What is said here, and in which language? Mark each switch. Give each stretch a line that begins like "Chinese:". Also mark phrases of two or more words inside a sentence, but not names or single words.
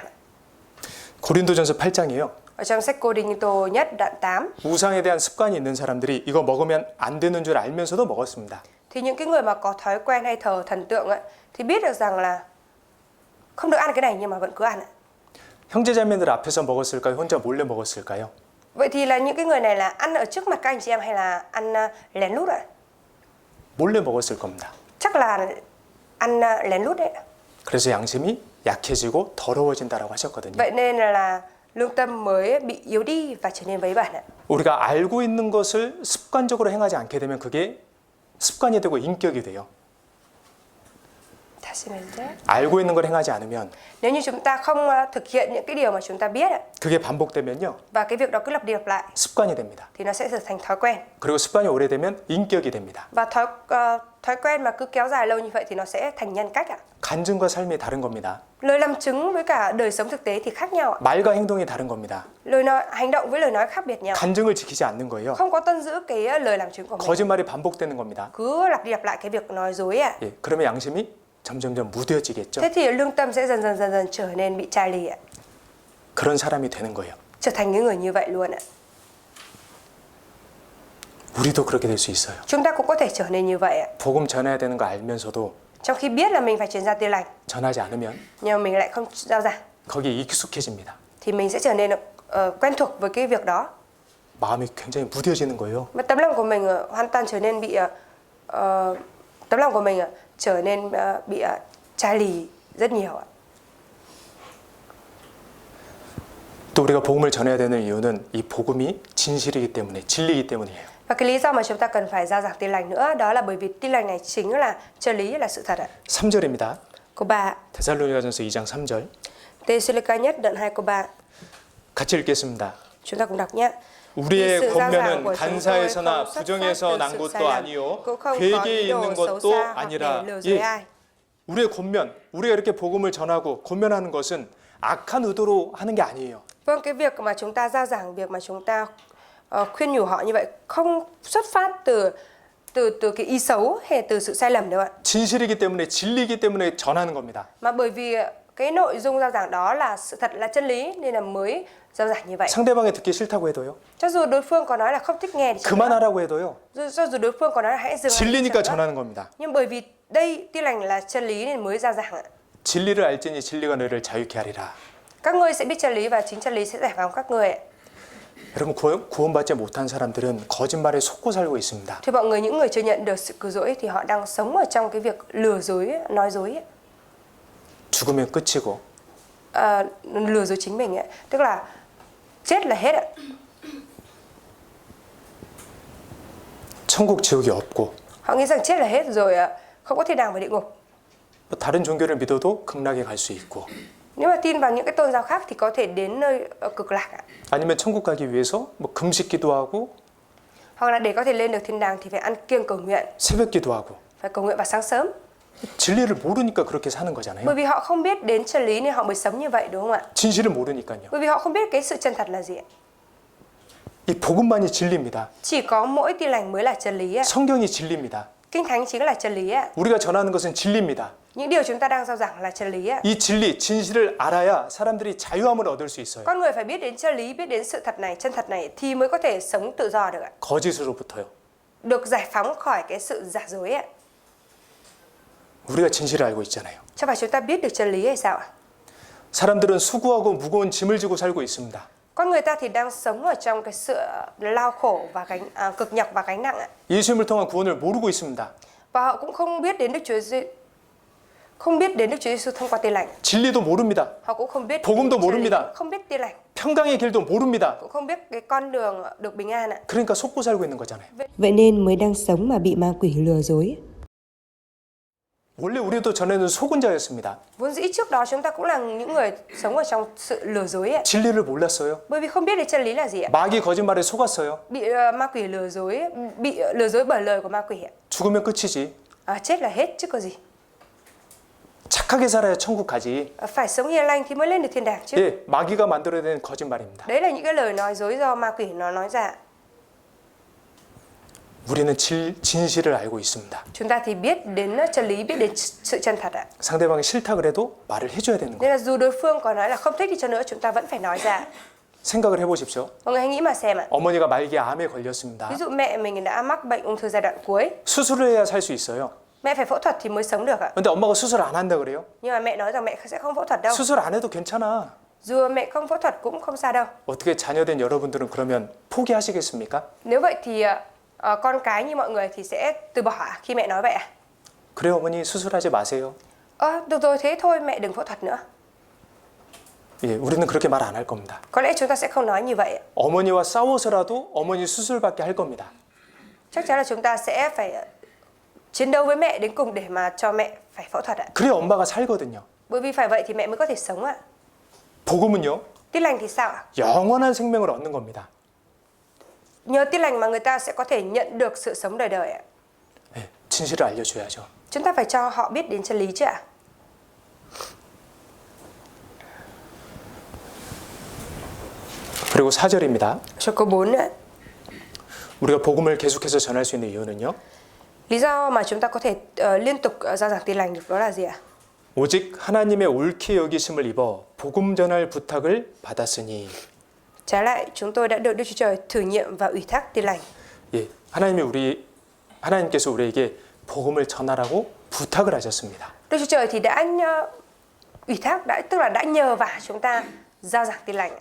Korean: 고린도전서 8장이에요.
Vietnamese: Ở trong sách Cô-đinh-tô nhất đoạn 8
Korean: 우상에 대한 습관이 있는 사람들이 이거 먹으면 안 되는 줄 알면서도 먹었습니다.
Vietnamese: thì những cái người mà có thói quen hay thờ thần tượng ấy, thì biết được rằng là không được ăn cái này nhưng mà vẫn cứ ăn ạ.
Korean: 형제자매들 앞에서 먹었을까요? 혼자 몰래 먹었을까요?
Vietnamese: Vậy thì là những cái người này là ăn ở trước mặt các anh chị em hay là ăn lén lút ạ?
Korean: 몰래 먹었을 겁니다.
Vietnamese: Chắc là ăn lén lút đấy.
Korean: 그래서 양심이 약해지고 더러워진다라고 하셨거든요.
Vietnamese: Vậy nên là lương tâm mới bị yếu đi và trở nên vấy bẩn ạ.
Korean: 우리가 알고 있는 것을 습관적으로 행하지 않게 되면 그게 습관이 되고 인격이 돼요. 다시 말해주세요. 알고 있는 걸 행하지 않으면
Vietnamese: Nếu như chúng ta không thực hiện những cái điều mà chúng ta biết ạ,
Korean: 그게 반복되면요.
Vietnamese: và cái việc đó cứ lặp đi lặp lại
Korean: 습관이 됩니다.
Vietnamese: thì nó sẽ trở thành thói quen.
Korean: 그리고 습관이 오래되면 인격이 됩니다.
Vietnamese: Và thói quen mà cứ kéo dài lâu như vậy thì nó sẽ thành nhân cách ạ.
Korean: 간증과 삶이 다른 겁니다.
Vietnamese: Lời làm chứng với cả đời sống thực tế thì khác nhau ạ.
Korean: 말과 행동이 다른 겁니다.
Vietnamese: Lời nói hành động với lời nói khác biệt nhau.
Korean: 간증을 지키지 않는 거예요.
Vietnamese: Không có tuân giữ cái lời làm chứng của mình.
Korean: 거짓말이 반복되는 겁니다.
Vietnamese: Cứ lặp đi lặp lại cái việc nói dối ạ.
Korean: 예, 그러면 양심이 점점점 무뎌지겠죠.
Vietnamese: Thế thì lương tâm sẽ dần dần trở nên bị chai lì ạ.
Korean: 그런 사람이 되는 거예요.
Vietnamese: Trở thành những người như vậy luôn ạ.
Korean: 우리도 그렇게 될 수 있어요.
Vietnamese: Chúng ta cũng có thể trở nên như vậy ạ.
Korean: 복음 전해야 되는 거 알면서도
Vietnamese: Trong khi biết là mình phải truyền ra tin lành
Korean: 전하지 않으면
Vietnamese: nhưng mà mình lại không giao giảng
Korean: 거기에 익숙해집니다.
Vietnamese: thì mình sẽ trở nên quen thuộc với cái việc đó.
Korean: 마음이 굉장히 무뎌지는 거예요.
Vietnamese: Mà tấm lòng của mình hoàn toàn trở nên bị tấm lòng của mình trở nên bị chai lì rất nhiều ạ.
Korean: 또 우리가 복음을 전해야 되는 이유는 이 복음이 진실이기 때문에, 진리이기 때문이에요.
Vietnamese: Và cái lý do mà chúng ta cần phải giao giảng tin lành nữa đó là bởi vì tin lành này chính là chân lý, là sự thật ạ.
Korean: 3절입니다.
Vietnamese: Câu 3.
Korean: 데살로니가전서 2장 3절.
Vietnamese: Tê-sê-lê-ca nhất đoạn 2 câu 3.
Korean: 같이 읽겠습니다.
Vietnamese: Chúng ta cùng đọc nhé.
Korean: 우리의 이 권면은
Vietnamese: của chúng tôi
Korean: 간사에서나
Vietnamese: không xuất phát
Korean: 부정에서
Vietnamese: từ
Korean: 난
Vietnamese: sự
Korean: 것도
Vietnamese: sai lầm,
Korean: 아니요
Vietnamese: cũng không có
Korean: 괴계에
Vietnamese: ý đồ
Korean: 있는
Vietnamese: xấu
Korean: 것도
Vietnamese: xa hoặc
Korean: 아니라.
Vietnamese: để lừa dối ai.
Korean: 우리의 권면, 우리가 이렇게 복음을 전하고 권면하는 것은 악한 의도로 하는 게 아니에요.
Vietnamese: Vâng, cái việc mà chúng ta giao giảng, việc mà chúng ta khuyên nhủ họ như vậy không xuất phát từ cái ý xấu hay từ sự sai lầm đâu ạ.
Korean: 진실이기 때문에, 진리이기 때문에 전하는 겁니다.
Vietnamese: Mà bởi vì cái nội dung giao giảng đó là sự thật, là chân lý nên là mới giao giảng như vậy.
Korean: 상대방이 듣기 싫다고 해도요.
Vietnamese: Cho dù đối phương có nói là không thích nghe thì
Korean: 그만하라고 해도요.
Vietnamese: cho dù đối phương có nói là hãy dừng.
Korean: 진리니까 전하는 겁니다.
Vietnamese: Nhưng bởi vì đây tin lành là chân lý nên mới giao giảng ạ.
Korean: 진리를 알지니 진리가 너희를 자유케 하리라.
Vietnamese: Các ngươi sẽ biết chân lý và chính chân lý sẽ giải phóng các ngươi ạ.
Korean: 여러분, 구원받지 못한 사람들은 거짓말에 속고 살고 있습니다.
Vietnamese: Thì mọi người, những người chưa nhận được sự cứu rỗi thì họ đang sống ở trong cái việc lừa dối, nói dối,
Korean: 죽으면 끝이고
Vietnamese: lừa dối chính mình ấy. Tức là chết là hết ạ.
Korean: 천국 지옥이 없고
Vietnamese: Họ nghĩ rằng chết là hết rồi, không có thiên đàng và địa ngục.
Korean: 다른 종교를 믿어도 극락에 갈 수 있고
Vietnamese: Nếu mà tin vào những cái tôn giáo khác thì có thể đến nơi cực lạc ạ.
Korean: 아니면 천국 가기 위해서 뭐 금식 기도하고
Vietnamese: Hoặc là để có thể lên được thiên đàng thì phải ăn kiêng cầu nguyện,
Korean: 새벽 기도하고
Vietnamese: phải cầu nguyện vào sáng sớm.
Korean: 진리를 모르니까 그렇게 사는 거잖아요.
Vietnamese: Bởi vì họ không biết đến chân lý nên họ mới sống như vậy, đúng không ạ?
Korean: 진실을 모르니까요.
Vietnamese: Bởi vì họ không biết cái sự chân thật là gì ạ.
Korean: 이 복음만이 진리입니다.
Vietnamese: Chỉ có mỗi tin lành mới là chân lý ạ.
Korean: 성경이 진리입니다.
Vietnamese: Kinh Thánh chính là chân lý ạ.
Korean: 우리가 전하는 것은 진리입니다.
Vietnamese: Những điều chúng ta đang giao giảng là chân lý ạ.
Korean: 이 진리, 진실을 알아야 사람들이 자유함을 얻을 수 있어요.
Vietnamese: Con người phải biết đến chân lý, biết đến sự thật này, chân thật này thì mới có thể sống tự do được ạ.
Korean: 거짓으로부터요.
Vietnamese: Được giải phóng khỏi cái sự giả dối ạ.
Korean: 우리가 진실을 알고 있잖아요.
Vietnamese: Cho phải chúng ta biết được chân lý hay sao ạ?
Korean: 사람들은 수고하고 무거운 짐을 지고 살고 있습니다.
Vietnamese: Con người ta thì đang sống ở trong cái sự lao khổ và cực nhọc và gánh nặng ạ.
Korean: 예수님을 통한 구원을 모르고 있습니다.
Vietnamese: Và họ cũng không biết đến Đức Chúa Giêsu thông qua tin lành.
Korean: 진리도 모릅니다.
Vietnamese: Họ cũng không biết
Korean: 복음도
Vietnamese: chân lý,
Korean: 모릅니다.
Vietnamese: không biết tin lành,
Korean: 평강의 길도 모릅니다.
Vietnamese: cũng không biết cái con đường được bình an ạ.
Korean: 그러니까 속고 살고 있는 거잖아요.
Vietnamese: Vậy nên mới đang sống mà bị ma quỷ lừa dối.
Korean: 원래 우리도 전에는 속은 자였습니다.
Vietnamese: Vốn dĩ trước đó chúng ta cũng là những người sống ở trong sự lừa dối ạ.
Korean: 진리를 몰랐어요.
Vietnamese: Bởi vì không biết được chân lý là gì ạ.
Korean: 마귀 거짓말에 속았어요.
Vietnamese: Bị ma quỷ lừa dối, bị lừa dối bởi lời của ma quỷ ạ.
Korean: 죽으면 끝이지.
Vietnamese: Chết là hết chứ có gì.
Korean: 착하게 살아야 천국 가지.
Vietnamese: Phải sống hiền lành thì mới lên được thiên đàng chứ.
Korean: 예, 마귀가 만들어낸 거짓말입니다.
Vietnamese: Đấy là những cái lời nói dối do ma quỷ nó nói ra.
Korean: 우리는 진실을 알고 있습니다.
Vietnamese: Chúng ta thì biết đến chân lý, biết đến sự chân thật ạ.
Korean: 상대방이 싫다 그래도 말을 해줘야 되는
Vietnamese: Nên
Korean: 거예요.
Vietnamese: là dù đối phương có nói là không thích đi cho nữa, chúng ta vẫn phải nói ra.
Korean: 생각을 해보십시오.
Vietnamese: Mọi người hãy nghĩ mà xem ạ.
Korean: 어머니가 말기에 암에 걸렸습니다.
Vietnamese: Ví dụ mẹ mình đã mắc bệnh ung thư giai đoạn cuối,
Korean: 수술을 해야 살 수 있어요.
Vietnamese: mẹ phải phẫu thuật thì mới sống được ạ.
Korean: 근데 엄마가 수술 안 한다 그래요?
Vietnamese: Nhưng mà mẹ nói rằng mẹ sẽ không phẫu thuật đâu.
Korean: 수술 안 해도 괜찮아.
Vietnamese: Dù mẹ không phẫu thuật cũng không sao đâu.
Korean: 어떻게 자녀된 여러분들은 그러면 포기하시겠습니까?
Vietnamese: Nếu vậy thì con cái như mọi người thì sẽ từ bỏ khi mẹ nói vậy à?
Korean: 그래 어머니 수술하지 마세요.
Vietnamese: Được rồi, thế thôi mẹ đừng phẫu thuật nữa.
Korean: 예, 우리는 그렇게 말 안 할 겁니다.
Vietnamese: Có lẽ chúng ta sẽ không nói như vậy ạ.
Korean: 어머니와 싸워서라도 어머니 수술받게 할 겁니다.
Vietnamese: Chắc chắn là chúng ta sẽ phải chiến đấu với mẹ đến cùng để mà cho mẹ phải phẫu thuật ạ.
Korean: 그래 엄마가 살거든요.
Vietnamese: Bởi vì phải vậy thì mẹ mới có thể sống ạ.
Korean: 복음은요,
Vietnamese: Tin lành thì sao ạ?
Korean: 영원한 생명을 얻는 겁니다.
Vietnamese: Nhờ tin lành mà người ta sẽ có thể nhận được sự sống đời đời ạ.
Korean: 예, 진실을 알려줘야죠.
Vietnamese: Chúng ta phải cho họ biết đến chân lý chứ ạ.
Korean: 그리고 4절입니다.
Vietnamese: Cho câu 4 nữa.
Korean: 우리가 복음을 계속해서 전할 수 있는 이유는요.
Vietnamese: Lý do mà chúng ta có thể liên tục giao giảng tin lành được đó là gì ạ?
Korean: 오직 하나님의 옳게 여기심을 입어 복음 전할 부탁을 받았으니.
Vietnamese: Trái lại, chúng tôi đã được Đức Chúa Trời thử nghiệm và ủy thác tin lành.
Korean: 예, 하나님께서 우리에게 복음을 전하라고 부탁을 하셨습니다.
Vietnamese: Đức Chúa Trời thì đã ủy thác, tức là đã nhờ vả chúng ta giao giảng tin lành.